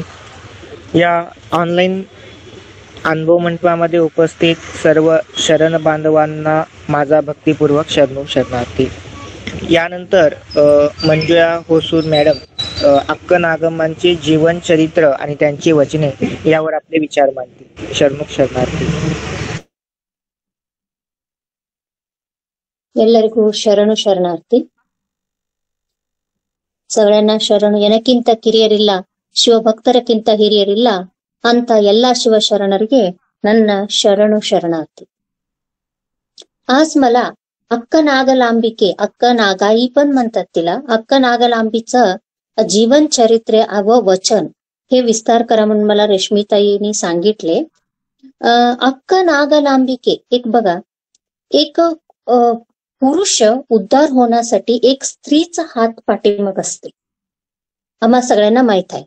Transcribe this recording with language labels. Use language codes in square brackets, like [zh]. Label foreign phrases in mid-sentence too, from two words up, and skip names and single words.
[mr] या ऑनलाईन अनुभव मंडपामध्ये उपस्थित सर्व शरण बांधवांना माझा भक्तिपूर्वक शरणू शरणार्थी. यानंतर मंजुळा होसूर मॅडम अक्क नागम्मांचे जीवन चरित्र आणि त्यांची वचने यावर आपले विचार मांडतील. शरणू शरणार्थी. [kn] ಎಲ್ಲರಿಗೂ ಶರಣು ಶರಣಾರ್ಥಿ. ಸಗಳನ್ನ ಶರಣು ಏನಕ್ಕಿಂತ ಕಿರಿಯರಿಲ್ಲ, ಶಿವಭಕ್ತರಕ್ಕಿಂತ ಹಿರಿಯರಿಲ್ಲ ಅಂತ ಎಲ್ಲಾ शिवशरणರಿಗೆ ನನ್ನ [mr] शरणू शरणार्थी. आज मला अक्क नागलांबिके, अक्क नागाई पण म्हणतात तिला, अक्क नागलांबीचं जीवन चरित्र व वचन हे विस्तार करा म्हणून मला रेश्मीताईंनी सांगितले. अक्क नागलांबिके, एक बघा, एक पुरुष उद्धार होण्यासाठी एक स्त्रीचा हात पाठीमाग असते, आम्हा सगळ्यांना माहित आहे.